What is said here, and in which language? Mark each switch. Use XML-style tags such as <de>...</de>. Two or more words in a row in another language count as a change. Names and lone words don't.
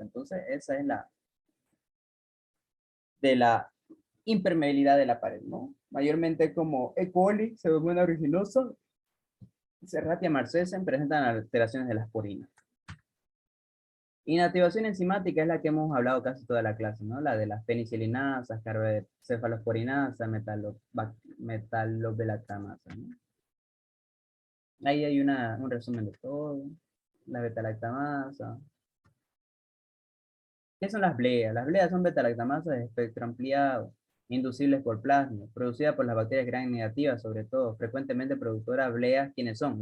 <es>Entonces, esa es la de la impermeabilidad de la pared, ¿no? Mayormente como E. coli, Pseudomonas aeruginosa, Serratia marcescens presentan alteraciones de las porinas. Inactivación enzimática es la que hemos hablado casi toda la clase, ¿no? La de las penicilinasas, cefalosporinasas, metalobelactamasas, ¿no? Ahí hay un resumen de todo. La betalactamasa. ¿Qué son las bleas? Las bleas son betalactamasas de espectro ampliado, inducibles por plasma, producidas por las bacterias gram negativas, sobre todo, frecuentemente productoras bleas, ¿quiénes son?</es>